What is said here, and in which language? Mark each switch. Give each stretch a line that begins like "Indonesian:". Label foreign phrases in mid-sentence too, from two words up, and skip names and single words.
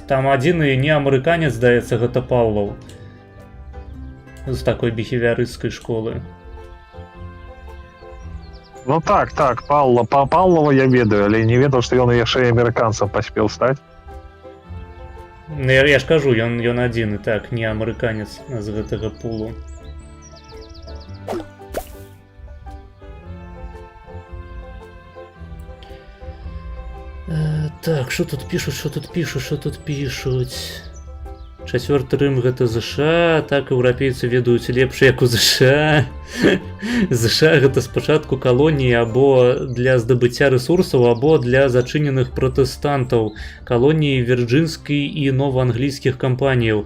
Belarusian: Там адзіны не амерыканец, здаецца, гэта Паўлаў. З такой біхевіарысцкай школы. Ну так, Павлова я ведаю, але не ведаў, што ён яшчэ і амерыканцам паспеў стаць. Ну, я ж кажу, ён адзіны, так, не амерыканец з гэтага пулу.
Ukrainian: Так, що тут пишуть?
Belarusian: Чацвёрты Рым гэта ЗША, так еўрапейцы ведаюць лепш, як у ЗША. ЗША гэта спачатку калоніі або для здабыцця рэсурсаў, або для зачыненых пратэстантаў, калоніі вірджынскай і новаанглійскіх кампаніяў.